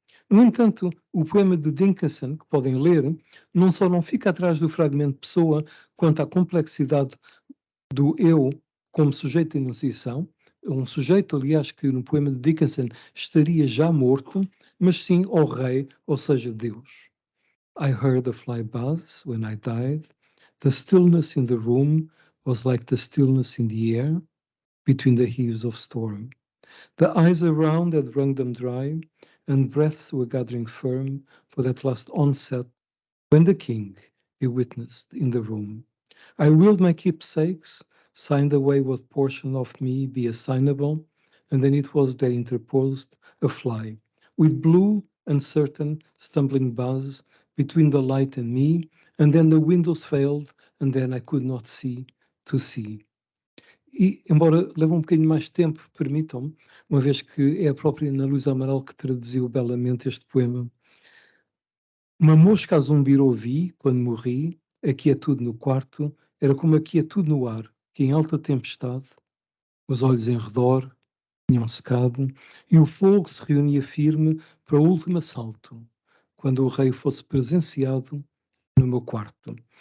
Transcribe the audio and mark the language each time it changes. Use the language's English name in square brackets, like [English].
[Portuguese] No entanto, o poema de Dickinson, que podem ler, não só não fica atrás do fragmento pessoa quanto à complexidade do eu como sujeito de enunciação, um sujeito, aliás, que no poema de Dickinson estaria já morto, mas sim ao rei, ou seja, Deus. [English] I heard a fly buzz when I died. The stillness in the room was like the stillness in the air between the heaves of storm. The eyes around had wrung them dry, and breaths were gathering firm for that last onset when the king he witnessed in the room. I willed my keepsakes, signed away what portion of me be assignable, and then it was there interposed a fly, with blue, uncertain, stumbling buzz between the light and me, and then the windows failed, and then I could not see to see. [Portuguese] E, embora leve um bocadinho mais de tempo, permitam-me, uma vez que é a própria Ana Luísa Amaral que traduziu belamente este poema. Uma mosca a zumbir ouvi, quando morri, a quietude no quarto, era como a quietude no ar, que em alta tempestade os olhos em redor tinham secado e o fogo se reunia firme para o último assalto, quando o rei fosse presenciado no meu quarto.